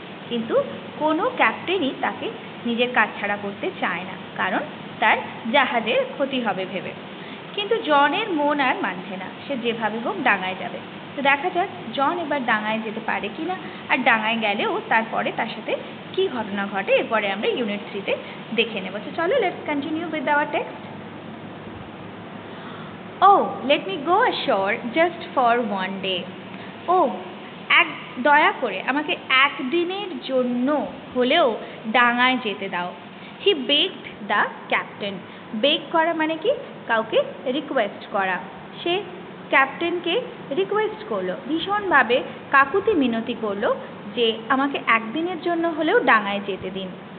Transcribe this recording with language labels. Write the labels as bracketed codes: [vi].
[bn] কিন্তু কোনো ক্যাপ্টেনই তাকে নিজের কাজ ছাড়া করতে চায় না, কারণ তার জাহাজের ক্ষতি হবে ভেবে। কিন্তু জনের মন আর মানছে না, সে যেভাবে হোক ডাঙায় যাবে। তো দেখা যাক জন এবার ডাঙায় যেতে পারে কি না, আর ডাঙায় গেলেও তারপরে তার সাথে কী ঘটনা ঘটে এরপরে আমরা ইউনিট 3-তে দেখে নেব। তো চলো, [en] Let's continue with our text. Oh, let me go ashore just for one day. [bn] Oh, দয়া করে আমাকে একদিনের জন্য হলেও ডাঙায় যেতে দাও। [en] He begged the captain. [bn] বেগ করা মানে কি, কাউকে রিকোয়েস্ট করা। সে ক্যাপ্টেনকে রিকোয়েস্ট করলো, ভীষণভাবে কাকুতি মিনতি করলো যে আমাকে একদিনের জন্য হলেও ডাঙায় যেতে দিন।